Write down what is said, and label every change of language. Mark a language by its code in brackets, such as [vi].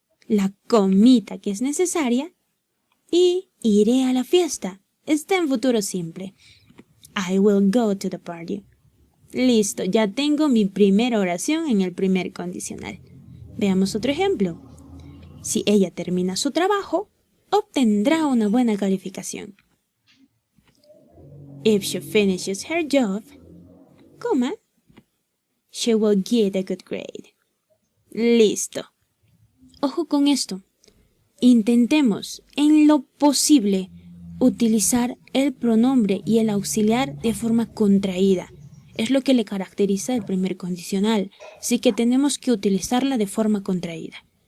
[es] La comita que es necesaria. Y iré a la fiesta está en futuro simple. [en] I will go to the party. [es] Listo, ya tengo mi primera oración en el primer condicional. Veamos otro ejemplo. Si ella termina su trabajo, obtendrá una buena calificación. [en] If she finishes her job, coma, she will get a good grade. [es] Listo. Ojo con esto. Intentemos, en lo posible, utilizar el pronombre y el auxiliar de forma contraída. Es lo que le caracteriza el primer condicional, así que tenemos que utilizarla de forma contraída.